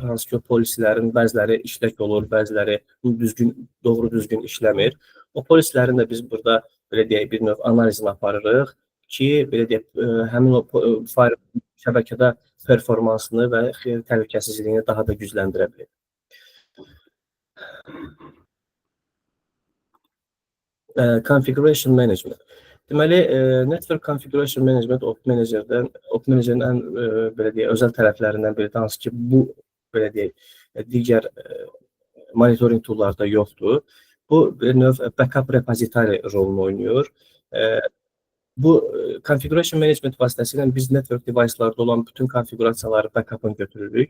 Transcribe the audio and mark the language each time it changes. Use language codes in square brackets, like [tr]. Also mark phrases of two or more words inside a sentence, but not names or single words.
[az] Hansı ki o polislərin bəziləri işlək olur, bəziləri doğru düzgün işləmir. O polislərin də biz burada belə deyək bir növ analizini aparırıq ki, belə deyək, həmin o firewall şəbəkədə performansını və təhlükəsizliyini daha da gücləndirə bilir. Configuration Management. Deməli, [en] Network Configuration Management [az] Open Manager-in ən belə deyək, özəl tərəflərindən biridir. Hansı ki, bu belə deyək, digər [en] monitoring toollarda [az] yoxdur. Bu bir növ [en] backup repository [az] rolunu oynayır. Bu Configuration Management vasitəsilə biz [en] network device-larda [az] olan bütün konfigurasiyaları backup'ını götürürük.